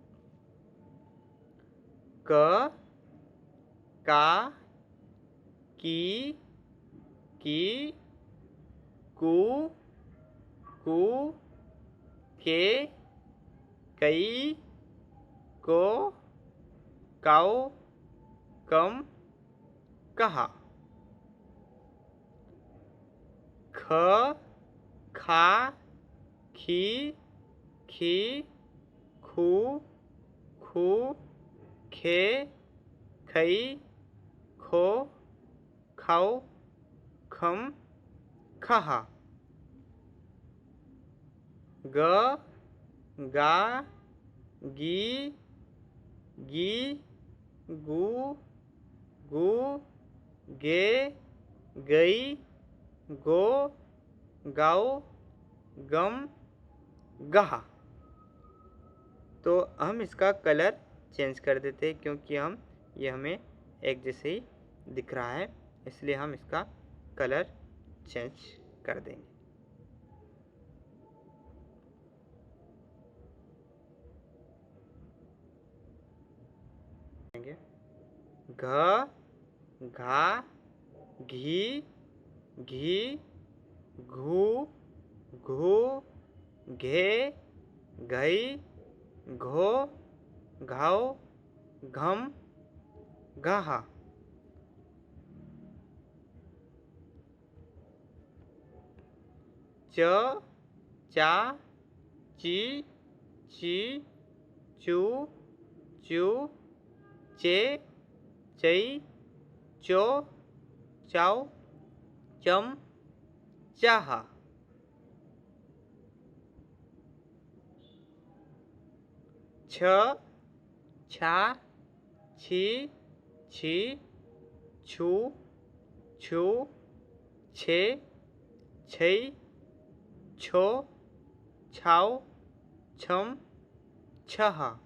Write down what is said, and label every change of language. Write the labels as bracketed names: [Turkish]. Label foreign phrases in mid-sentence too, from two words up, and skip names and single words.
[Hindi] क, का, की, कू, के, कई, को, काऊ, कम, कहा। ख, खा, खी, खू, खे, खई, खो, खाऊ, खम, खहा। ग, गा, गी, गू, गे, गई, गो, गाओ, गम, गहा। तो हम इसका [English] colour change [Hindi] कर देते हैं, क्योंकि ये हमें एक जैसे ही दिख रहा है, इसलिए हम इसका [English] colour change [Hindi] कर देंगे। घ, घा, घी, घू, घे, घई, घो, घाव, घम, घहा। च, चा, ची, चू, चे, चई, चो, चाव, चम, चाहा। छ, छा, छी, छू, छे, छई, छो, छाव, छम, छहा।